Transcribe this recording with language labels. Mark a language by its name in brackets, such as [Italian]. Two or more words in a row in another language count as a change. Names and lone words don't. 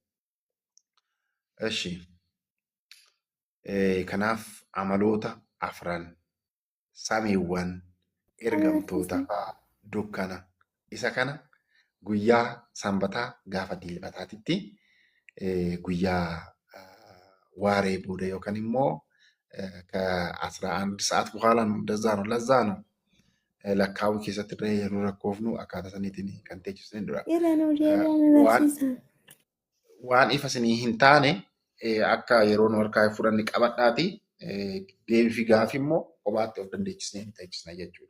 [Oromo] Eshi kanaaf amaloota 4 samiiwwan ergamtoota dukkana isa kana guyyaa sanbataa gaafa dilbataatitti guyyaa waaree booda yookaan immoo [Amharic] ከ11 ሰዓት በኋላ ነው። እንደዛ ነው። ለዛ ነው [Oromo] lakkaa'uu keessatti illee yeroo rakkoofnu akkaataa saniitiin kan teechisanii dura. Waan ifa isinii hin taane akka yeroo nu harkaa fudhanne qabadhaati. Deebii fi gaafii immoo kophaatti of dandeechisnee hin teechisna jechuudha.